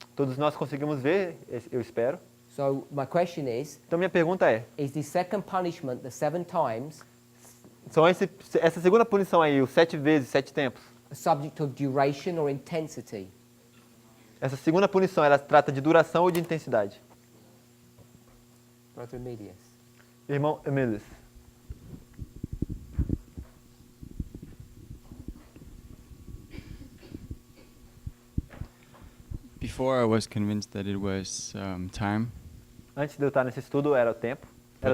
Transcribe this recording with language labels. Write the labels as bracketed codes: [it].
[pt] Todos nós conseguimos ver, eu espero. [en] So my question [pt] Então minha pergunta é, [en] is the second punishment, the 7 times, [pt] são essa segunda punição aí, os 7 vezes, 7 tempos, [en] a subject of duration or intensity? [pt] essa segunda punição, ela trata de duração ou de intensidade? [en] Brother Emilius. [pt] Irmão Emílios. [en] Before I was convinced that it was time, [pt] Antes de eu estar nesse estudo era o tempo, era a